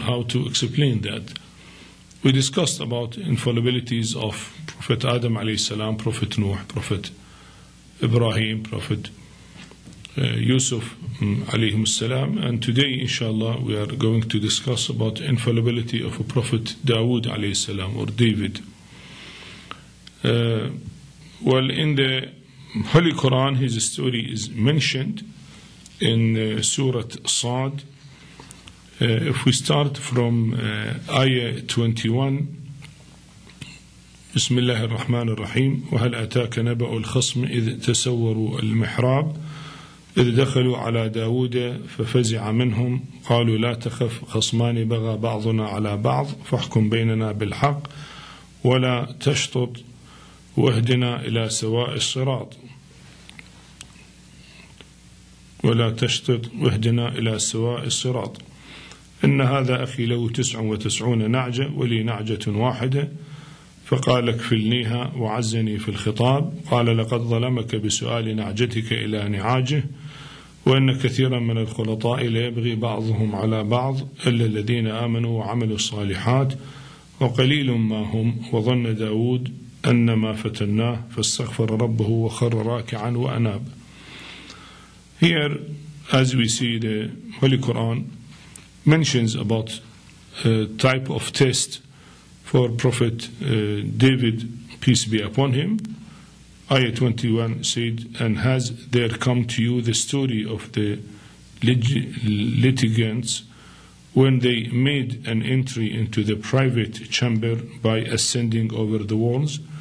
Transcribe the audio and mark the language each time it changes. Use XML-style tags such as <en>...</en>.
<en>How to explain that? We discussed about infallibilities of Prophet Adam alayhi salam, Prophet Nuh, Prophet Ibrahim, Prophet Yusuf alayhi salam, and today inshallah we are going to discuss about infallibility of a Prophet Dawud alayhi salam, or David. Well, in the Holy Quran his story is mentioned in Surah Sad. If we start from ayah 21,</en> <ar>بسم الله الرحمن الرحيم وهل أتاك نبأ الخصم إذ تسوروا المحراب إذ دخلوا على داود ففزع منهم قالوا لا تخف خصمان بغى بعضنا على بعض فاحكم بيننا بالحق ولا تشطط واهدنا إلى سواء الصراط ولا تشطط واهدنا إلى سواء الصراط إن هذا أخي له 99 نعجة ولي نعجة واحدة فقال اكفلنيها وعزني في الخطاب قال لقد ظلمك بسؤال نعجتك إلى نعاجه وإن كثيرا من الخلطاء ليبغي بعضهم على بعض إلا الذين آمنوا وعملوا الصالحات وقليل ما هم وظن داود أنما فتناه فاستغفر ربه وخر راكعا وأناب.</ar> <en>Here, as we see, the Holy Quran mentions about a type of test for Prophet David, peace be upon him. Ayah 21 said, and has there come to you the story of the litigants when they made an entry into the private chamber by ascending over the walls?</en>